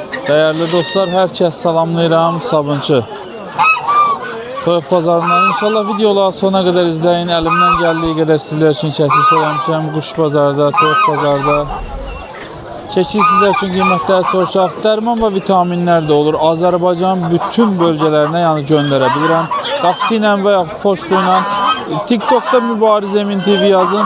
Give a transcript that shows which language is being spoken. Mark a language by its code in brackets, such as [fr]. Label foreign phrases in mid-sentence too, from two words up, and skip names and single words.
[tr] Değerli dostlar, herkes salamlayıram. Sabunçu Toyuq Bazarından inşallah videoları sona kadar izleyin. Elimden geldiği kadar sizler için [az] çəkiliş eləmişəm. Quş bazarda, toyuq bazarda. Çəkiliş [tr] sizler için [az] qiymətlər soruşaq. Dərman və vitaminlər də olur. Azərbaycan bütün bölgələrinə yəni göndərə bilirəm. Taksi ilə və ya poçtu ilə. TikTok'da Mübariz Emin TV yazın.